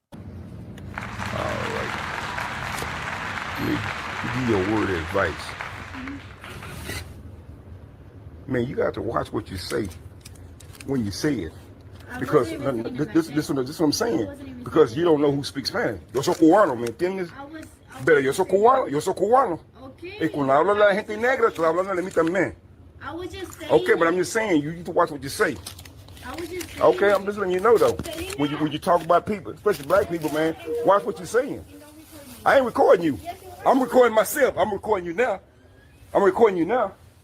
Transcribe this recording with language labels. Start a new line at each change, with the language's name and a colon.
English: All right. Let me give you a word of advice. Man, you got to watch what you say when you say it. Because this is what I'm saying. Because you don't know who speaks Spanish.
Spanish: Yo soy cubano, ¿me entiendes? Pero yo soy cubano. Y cuando habla la gente negra, estoy hablando de mí también.
English: I was just saying. Okay, but I'm just saying, you need to watch what you say. I was just saying. Okay, I'm just letting you know, though. When you talk about people, especially black people, man, watch what you're saying. I ain't recording you. I'm recording myself. I'm recording you now. I'm recording you now.